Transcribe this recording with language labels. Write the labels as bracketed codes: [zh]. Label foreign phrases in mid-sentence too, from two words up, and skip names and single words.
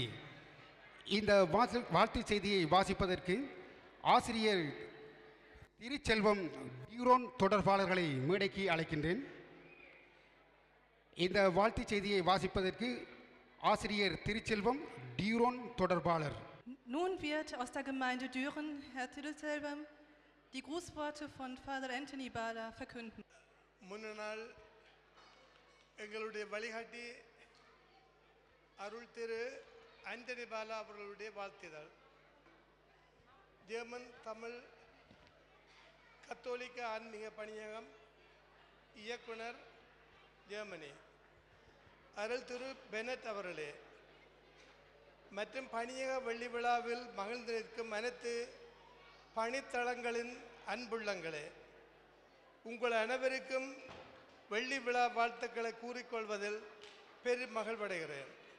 [ta] இந்த வாழ்த்து செய்தியை வாசிப்பதற்கு ஆசிரியர் திருச்செல்வம் டியூரோன் தொடர்பாளர்களை மேடைக்கு அழைக்கின்றேன். இந்த வாழ்த்து செய்தியை வாசிப்பதற்கு ஆசிரியர் திருச்செல்வம் டியூரோன் தொடர்பாளர். [de] Nun wird aus der Gemeinde Düren Herr Tilselvam die Grußworte von Father Anthony Bala verkünden. [ta] முன்னாள் எங்களுடைய வழிகாட்டி அருள் திரு ஆண்டனி பாலா அவர்களுடைய வாழ்த்துதல். ஜெர்மன் தமிழ் கத்தோலிக்க ஆன்மீக பணியகம் இயக்குனர் ஜெர்மனி அருள் திரு பெனட் அவர்களே மற்றும் பணியக வெள்ளி விழாவில் மகிழ்ந்து நிற்கும் அனைத்து பணித்தளங்களின் அன்புள்ளங்களே, உங்கள் அனைவருக்கும் வெள்ளி விழா வாழ்த்துக்களை கூறிக்கொள்வதில் பெரும் மகிழ்வடைகிறேன்.